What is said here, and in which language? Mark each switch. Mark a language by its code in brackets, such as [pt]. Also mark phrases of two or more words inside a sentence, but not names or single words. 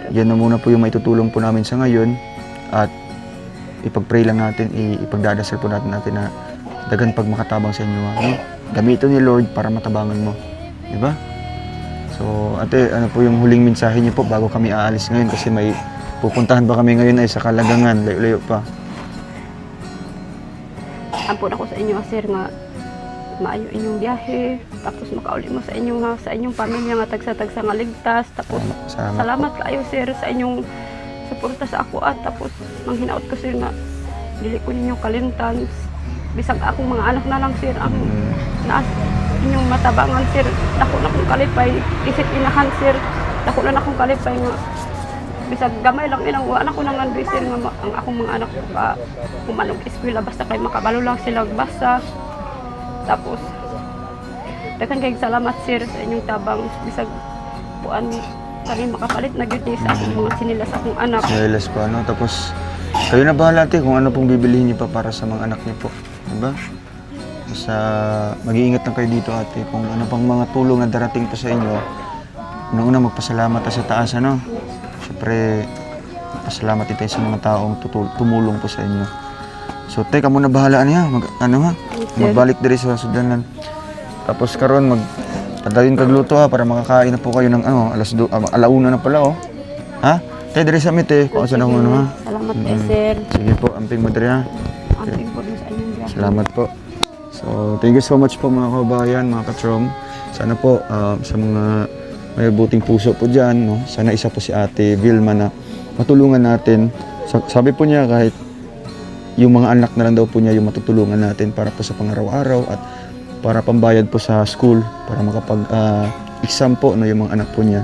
[tl] yan na muna po yung maitutulong po namin sa ngayon. At ipag-pray lang natin, ipagdadasal po natin na [ceb] dagan pag makatabang sa inyo, [tl] ha? No? Gamitin ni Lord para matabangan mo. Di ba? So, ate, ano po yung huling mensahe niyo po bago kami aalis ngayon? Kasi may pupuntahan ba kami ngayon ay sa Kalagangan, layo-layo pa. [ceb] Ampun ako sa inyo sir nga maayo inyong biyahe tapos makauli mo sa inyo nga sa inyong pamilya nga tagsa-tagsa nga ligtas tapos salamat kaayo sir sa inyong suporta sa ako at tapos manghinaot ko sir nga dili ko ninyo kalimtan bisag akong mga anak na lang sir ang naas inyong matabangan sir dako na akong kalipay isip inahan sir dako na akong kalipay nga bisag gamay lang ilang anak ko nang nandoy sir nga ang akong mga anak ko pa kumanog eskwela basta kay makabalo lang sila basa tapos daghan kay salamat sir sa inyong tabang bisag puan kami makapalit na gyud ni sa akong mga sinilas akong anak. [tl] Sinilas pa, no? Tapos, kayo na bahala, ate, kung ano pong bibilihin niyo pa para sa mga anak niyo po. Diba? Basta, mag-iingat lang kayo dito, ate. Kung ano pang mga tulong na darating po sa inyo, una-una magpasalamat tayo sa taas, ano? Siyempre, pasalamat din tayo sa mga taong tumulong po sa inyo. [ceb] So, te, ka muna bahala niya. Magbalik diri sa sudanan. Tapos karon padayon kag luto, ha, [tl] para makakain na po kayo ng alauna na pala, oh. [ceb] Ha? Te, diri sa mit, kung saan ako ha? Salamat kay sir. Sige po, amping mo diri, ha? Amping po din sa inyong biyahe. Salamat po. [tl] So, [en] thank you so much [tl] po mga kabayan, mga katrom. Sana po sa mga may buting puso po dyan, no? Sana isa po si Ate Vilma na matulungan natin. Sabi po niya kahit yung mga anak na lang daw po niya yung matutulungan natin para po sa pangaraw-araw at para pambayad po sa school, para makapag-exam po, no, yung mga anak po niya.